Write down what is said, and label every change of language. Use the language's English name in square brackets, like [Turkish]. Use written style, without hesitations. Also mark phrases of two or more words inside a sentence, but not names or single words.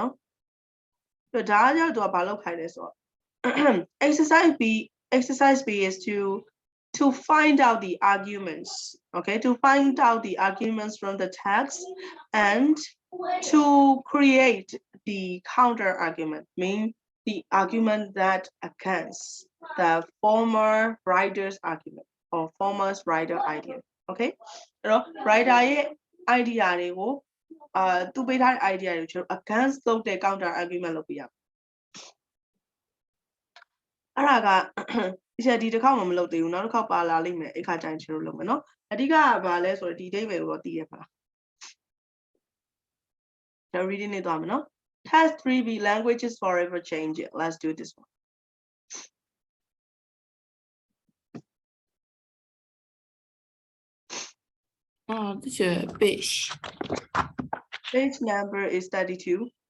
[English] So exercise B is to find out the arguments, okay, to find out the arguments from the text and to create the counter argument, mean the argument that against the former writer's argument or former writer idea, okay? So writer idea [Burmese] တွေကိုသူပေးထားတဲ့ idea တွေကိုကျွန်တော် against လုပ်တဲ့ [English] counter argument [Burmese] လုပ်ပြရအောင်အဲ့ဒါကဒီချက်ဒီတစ်ခေါက်မှမလုပ်သေးဘူးနောက်တစ်ခေါက်ပါလာလိမ့်မယ်အဲ့ခါကျရင်ကျွန်တော်လုပ်မယ်နော်အဓိကကဘာလဲဆိုတော့ဒီ date ပဲတော့သိရပါလားကျွန်တော် reading နေသွားမယ်နော် [English] Task 3B languages forever change it. Let's do this one. This is page. Page number is 32.